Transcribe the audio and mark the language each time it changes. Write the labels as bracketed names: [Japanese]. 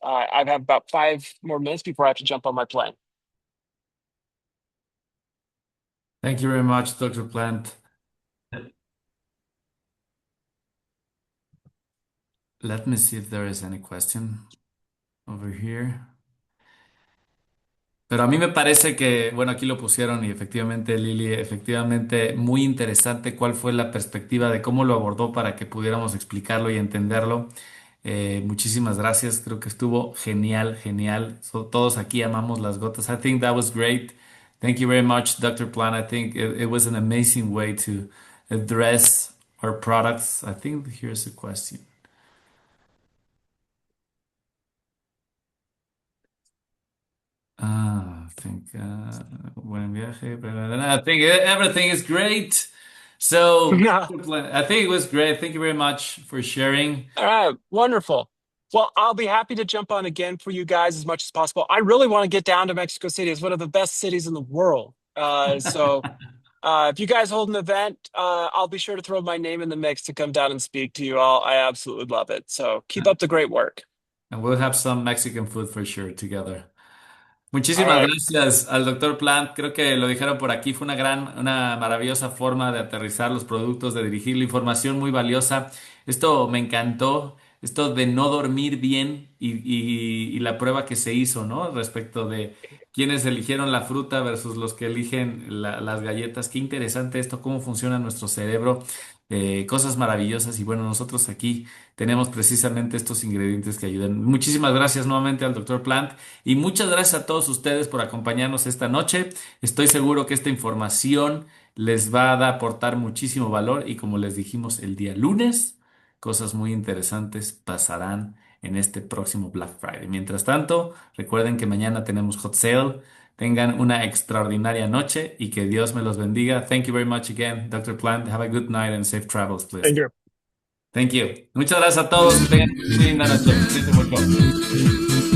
[English] I have about 5 more minutes before I have to jump on my plane. Thank you very much, Dr. Plant. Let me see if there is any question over here. [Spanish] Pero a mí me parece que, bueno, aquí lo pusieron y efectivamente, Lili, efectivamente muy interesante cuál fue la perspectiva de cómo lo abordó para que pudiéramos explicarlo y entenderlo. Muchísimas gracias, creo que estuvo genial, genial. Todos aquí amamos las gotas. [English] I think that was great. Thank you very much, Dr. Plan. I think it was an amazing way to address our products. I think here's a question. I think [Spanish] buen viaje. [English] I think everything is great. So I think it was great. Thank you very much for sharing. All right, wonderful. Well, I'll be happy to jump on again for you guys as much as possible. I really want to get down to Mexico City. It's one of the best cities in the world. If you guys hold an event, I'll be sure to throw my name in the mix to come down and speak to you all. I absolutely love it. So keep up the great work. And we'll have some Mexican food for sure together. All [Spanish] Muchísimas [English] right. [Spanish] gracias al doctor Plant. Creo que lo dijeron por aquí. Fue una maravillosa forma de aterrizar los productos, de dirigir la información muy valiosa. Esto me encantó. Esto de no dormir bien y la prueba que se hizo, ¿no? Respecto de quienes eligieron la fruta versus los que eligen las galletas. Qué interesante esto, cómo funciona nuestro cerebro. Cosas maravillosas. Y bueno, nosotros aquí tenemos precisamente estos ingredientes que ayudan. Muchísimas gracias nuevamente al doctor Plant. Y muchas gracias a todos ustedes por acompañarnos esta noche. Estoy seguro que esta información les va a aportar muchísimo valor y como les dijimos el día lunes, cosas muy interesantes pasarán en este próximo Black Friday. Mientras tanto, recuerden que mañana tenemos Hot Sale. Tengan una extraordinaria noche y que Dios me los bendiga. [English] Thank you very much again, Dr. Plant. Have a good night and safe travels, please. Thank you. Thank you. [Spanish] Muchas gracias a todos. Que tengan muy linda noche. Cuídense mucho.